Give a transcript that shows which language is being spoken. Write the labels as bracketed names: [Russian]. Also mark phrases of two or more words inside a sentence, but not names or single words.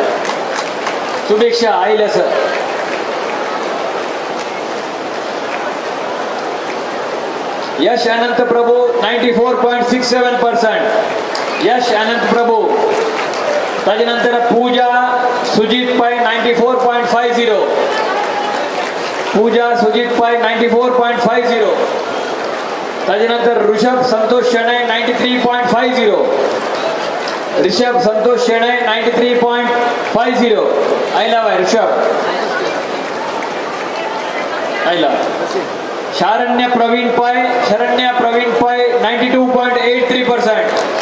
[Konkani] सुभिक्षा आईल असं. यश अनंत प्रभू 94.67%. यश अनंत प्रभू. त्याच्यानंतर पूजा सुजित पै 94.50. पूजा सुजित पै 94.50. त्याच्यानंतर ऋषभ संतोष शेणे 93.50. ऋषभ संतोष शेणे 93.50. आयला बाय ऋषभ आयला. शरण्य प्रवीण पै 92.83%.